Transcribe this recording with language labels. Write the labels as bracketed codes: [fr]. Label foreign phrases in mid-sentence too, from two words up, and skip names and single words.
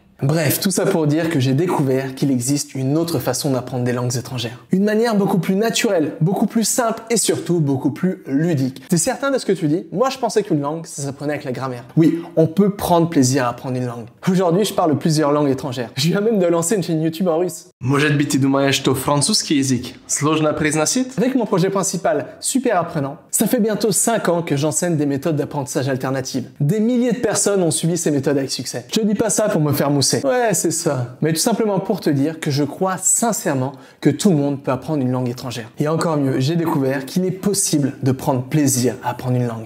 [fr] Bref, tout ça pour dire que j'ai découvert qu'il existe une autre façon d'apprendre des langues étrangères. Une manière beaucoup plus naturelle, beaucoup plus simple et surtout beaucoup plus ludique. T'es certain de ce que tu dis? Moi, je pensais qu'une langue, ça s'apprenait avec la grammaire. Oui, on peut prendre plaisir à apprendre une langue. Aujourd'hui, je parle plusieurs langues étrangères. Je viens même de lancer une chaîne YouTube en russe. [ru] Может быть, ты думаешь, что французский язык сложно произносить? [fr] Avec mon projet principal, Super Apprenant, ça fait bientôt 5 ans que j'enseigne des méthodes d'apprentissage alternatives. Des milliers de personnes ont suivi ces méthodes avec succès. Je dis pas ça pour me faire mousser. Ouais, c'est ça. Mais tout simplement pour te dire que je crois sincèrement que tout le monde peut apprendre une langue étrangère. Et encore mieux, j'ai découvert qu'il est possible de prendre plaisir à apprendre une langue.